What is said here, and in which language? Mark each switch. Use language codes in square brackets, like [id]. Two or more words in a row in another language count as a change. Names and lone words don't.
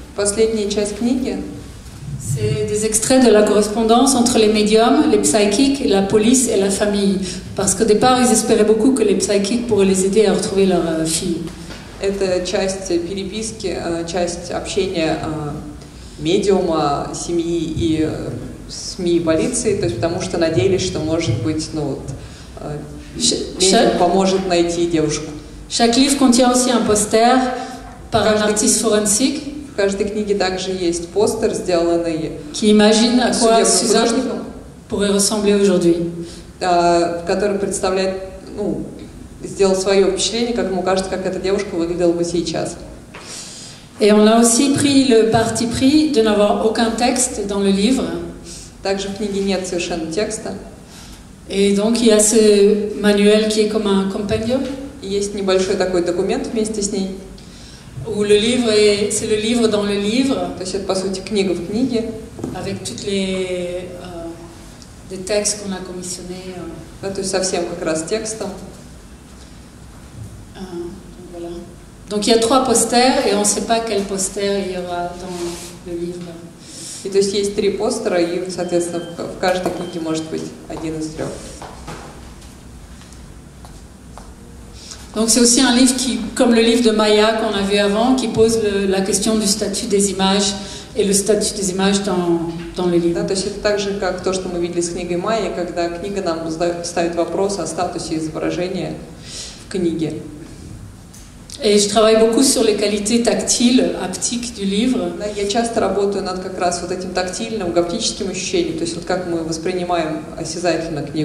[ru] Последняя часть книги. [fr] C'est des extraits de la correspondance entre les médiums, les psychiques, la police et la famille. Parce qu'au départ, ils espéraient beaucoup que les psychiques pourraient les aider à retrouver leur fille. [ru] Это часть переписки, часть общения медиума, семьи и СМИ и полиции, то есть потому что надеялись, что, может быть, медиум поможет найти девушку. [fr] Chaque livre contient aussi un poster par un artiste forensique. [ru] В каждой книге также есть постер, сделанный [fr] qui imagine à quoi Suzanne pourrait ressembler aujourd'hui. [ru] Который представляет, сделал свое впечатление, как ему кажется, как эта девушка выглядела бы сейчас. [fr] Et on a aussi pris le parti pris de n'avoir aucun texte dans le livre. [ru] Также в книге нет совершенно текста. [fr] Et donc il y a ce manuel qui est comme un compendium. [ru] И есть небольшой такой документ вместе с ней. [fr] Où le livre c'est le livre dans le livre. [ru] То есть это по сути книга в книге. [fr] Avec toutes les des textes qu'on a commissionnés. [ru] Да, то есть совсем как раз текстом. [fr] Voilà. Donc il y a 3 posters et on ne sait pas quel poster il y aura dans le livre. [ru] И то есть есть 3 постера, и, соответственно, в каждой книге может быть один из 3. [fr] Donc c'est aussi un livre qui, comme le livre de Maya qu'on a vu avant, qui pose la question du statut des images et le statut des images dans le livre. [ru] Да, то есть это так же, как то, что мы видели с книгой Майи, когда книга нам ставит вопрос о статусе изображения в книге. [fr] Et je travaille beaucoup sur les qualités tactiles, haptiques du livre. [ru] Да, я часто работаю над как раз вот этим тактильным, гаптическим ощущением, то есть вот как мы воспринимаем осязательно книгу.